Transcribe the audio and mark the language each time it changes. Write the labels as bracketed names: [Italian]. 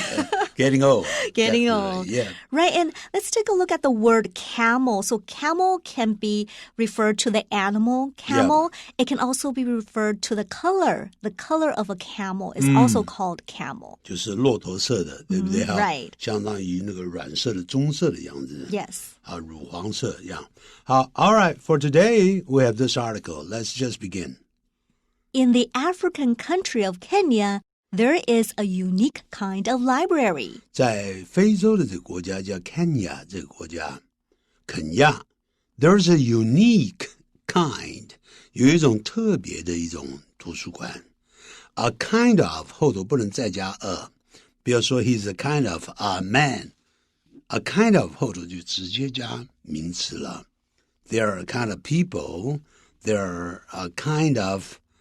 [English] Yeah. Getting old. Getting Definitely. old. Yeah. Right. And let's take a look at the word camel. So camel can be referred to the animal camel. Yeah. It can also be referred to the color. The color of a camel is also called camel. [Chinese] 就是骆驼色的，对不对？ [English] Right. [Chinese] 相当于那个染色的棕色的样子。 [English] Yes. [Chinese] 乳黄色一样。 [English] 好 all right, for today, we have this article. Let's just begin. In the African country of Kenya, there is a unique kind of library. [Chinese] 在非洲的这个国家叫 Kenya 这个国家，肯亚 [English] there's a unique kind [Chinese] 有一种特别的一种图书馆 [English] a kind of [Chinese] 后头不能再加 a 比如说 [English] he's a kind of a man a kind of [Chinese] 后头就直接加名词了 [English] there are a kind of [Chinese] people there are a kind of